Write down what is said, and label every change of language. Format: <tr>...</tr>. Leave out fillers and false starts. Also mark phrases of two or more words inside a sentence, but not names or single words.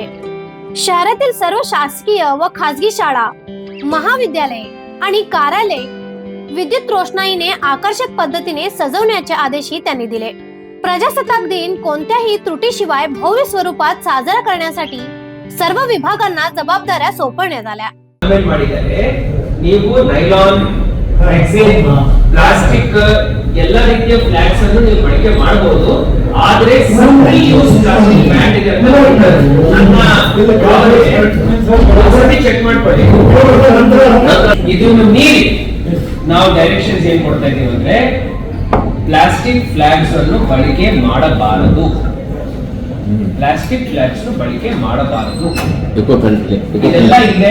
<mr>शहरातील सर्व शासकीय व खासगी शाळा, महाविद्यालय आणि कार्यालय विद्युत रोषणाईने आकर्षक पद्धतीने सजवण्याचे आदेशही त्यांनी दिले। प्रजासत्ताक दिन कोणत्याही त्रुटीशिवाय भव्य स्वरूपात साजरा करण्यासाठी सर्व विभागांना जबाबदाऱ्या सोपवण्यात आल्या।</mr> <kn>ನೀವು ನೈಲಾನ್, ರೆಕ್ಸಿನ್, ಪ್ಲಾಸ್ಟಿಕ್ ಎಲ್ಲ ರೀತಿಯ ಫ್ಲಾಗ್ಸ್ ಅನ್ನು ನೀವು ಬಳಕೆ ಮಾಡಬಹುದು, ಆದರೆ</kn> <en>single use plastic ban</en> <kn>ಇದೆ ಅಂತ ನನ್ನ ಚೆಕ್ ಮಾಡ್ಕೊಳ್ಳಿ। ಇದನ್ನು ಮೀರಿ ನಾವು ಡೈರೆಕ್ಷನ್ಸ್ ಏನ್ ಕೊಡ್ತಾ ಇದೀವಿ ಅಂದ್ರೆ</kn> <en>plastic flags</en> <kn>ಅನ್ನು ಬಳಕೆ ಮಾಡಬಾರದು,</kn> <en>plastic flags</en> <kn>ಬಳಕೆ ಮಾಡಬಾರದು ಇದೆಲ್ಲ ಇದೆ।</kn>